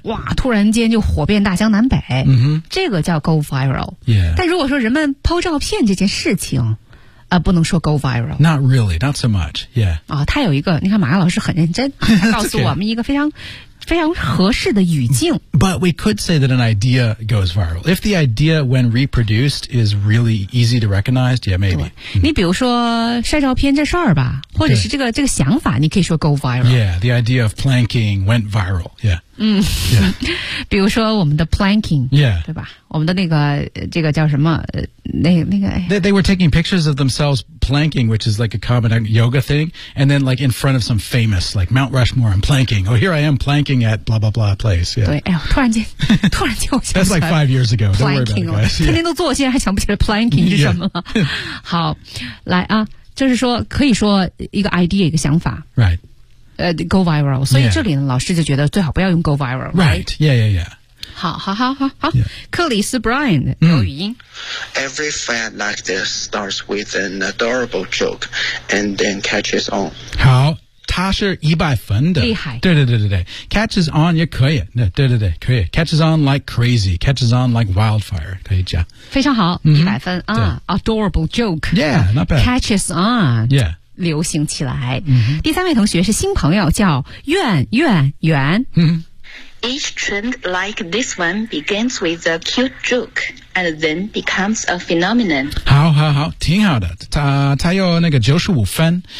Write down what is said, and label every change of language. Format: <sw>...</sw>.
<zh>哇，突然间就火遍大江南北。嗯、mm-hmm. 这个叫 go viral。</zh> <en>Yeah.</en> <zh>但如果说人们抛照片这件事情不能说 go viral。</zh> <en>Not really, not so much, yeah.</en> <zh>啊，它有一个，你看马老师很认真告诉我们一个非常非常合适的语境。</zh> <en>But we could say that an idea goes viral. If the idea when reproduced is really easy to recognize, yeah, maybe.</en> <zh>你比如说晒照片这事儿吧，或者是这个想法，你可以说 go viral.</zh> <en>Yeah, the idea of planking went viral, yeah.</en> <zh>嗯、比如说我们的 planking,</zh> <en>yeah.</en> <zh>对吧？我们的那个这个叫什么？</zh> <en>They were taking pictures of themselves planking, which is like a common yoga thing, and then like in front of some famous, like Mount Rushmore, I'm planking. Oh, here I am planking at blah blah blah place. Yeah.</en> <zh>对，哎呦，突然间我想起来。</zh> <en>That's like 5 years ago.</en> <zh>Planking 了，天天都做，现在还想不起来 planking 是什么了。</zh> <en>Yeah.</en> <zh>好，来啊，就是说可以说一个 idea 一个想法。</zh> <en>Right. Go viral.</en> <zh>所以这里呢、</zh> <en>yeah.</en> <zh>老师就觉得最好不要用 go viral.</zh> <en>Right. Yeah, yeah, yeah.</en> <zh>好克里斯 Brian 有语音。</zh> <en>Every fad like this starts with an adorable joke and then catches on.</en> <zh>好，他是100分的。厉害。对对对对对。Catches on 也可以。对对对可以。</zh> <en>Catches on like crazy. Catches on like wildfire.</en> <zh>可以讲。非常好。100分。Adorable joke.</zh> <en>Yeah, not bad. Catches on. Yeah.</en> <zh>流行起来、 mm-hmm. 第三位同学是新朋友叫苑苑苑</zh> <en>Each trend like this one begins with a cute joke and then becomes a phenomenon.</en> <zh>好好好挺好的，他有那个95分。</zh>